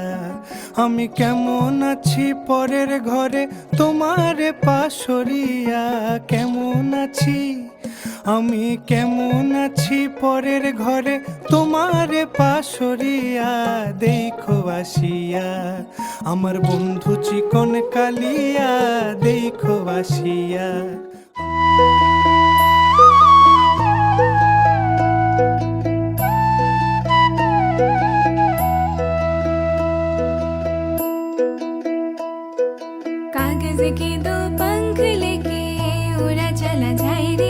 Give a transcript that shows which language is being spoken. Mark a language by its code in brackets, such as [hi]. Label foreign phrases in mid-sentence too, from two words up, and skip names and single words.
[bn] আমি কেমন আছি পরের ঘরে তোমারে পাশরিয়া, কেমন আছি আমি কেমন আছি পরের ঘরে তোমারে পাশরিয়া দেখো আসিয়া। আমার বন্ধু চিকন কালিয়া দেখো আসিয়া। [hi] कागज के दो पंख लेके उड़ा चला जाए रे,